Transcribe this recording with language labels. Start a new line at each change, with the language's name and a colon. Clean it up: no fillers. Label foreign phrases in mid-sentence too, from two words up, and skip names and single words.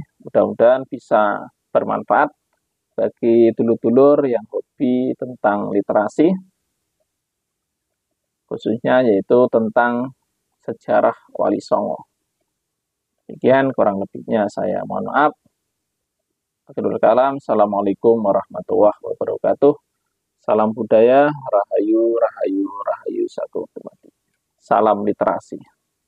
Indonesian: Mudah-mudahan bisa bermanfaat bagi dulur-dulur yang hobi tentang literasi, khususnya yaitu tentang sejarah Wali Songo. Demikian kurang lebihnya saya mohon maaf.
Arabic: آخر الكلام، السلام عليكم ورحمة الله وبركاته.
Indonesian: Salam budaya, rahayu, rahayu, rahayu, satu. Salam literasi.